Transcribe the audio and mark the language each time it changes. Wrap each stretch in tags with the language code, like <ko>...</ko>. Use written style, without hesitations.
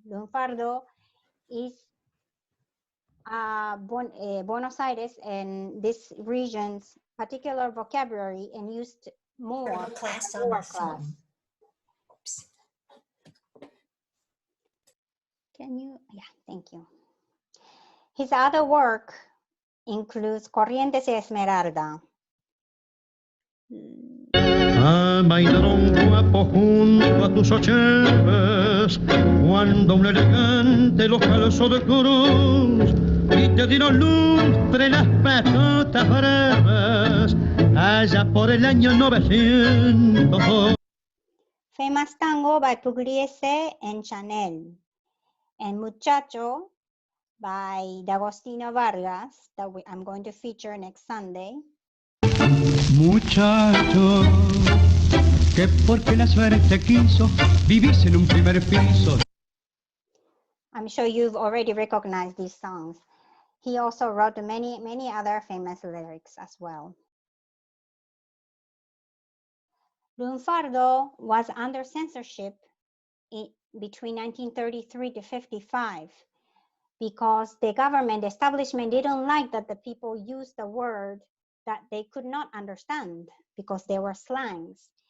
<en>Lunfardo is Buenos Aires and this region's particular vocabulary and used more Sort of a class on lower this class. one. Oops. Can you? Yeah, thank you. His other work includes Corrientes y Esmeralda.</en> <es>Bailaron guapo junto a tus ocheves, cuando un elegante los calzó de cruz y te dieron lustre las patotas breves, allá por el año 900.</es> <en>Famous tango by Pugliese and Chanel. And Muchacho by D'Agostino Vargas, that I'm going to feature next Sunday.</en> <es>Muchacho, que porque la suerte quiso, vivís en un primer piso.</es> <en>I'm sure you've already recognized these songs. He also wrote many other famous lyrics as well. Lunfardo was under censorship between 1933 to 55 because the government establishment didn't like that the people used the word that they could not understand because they were slangs.</en>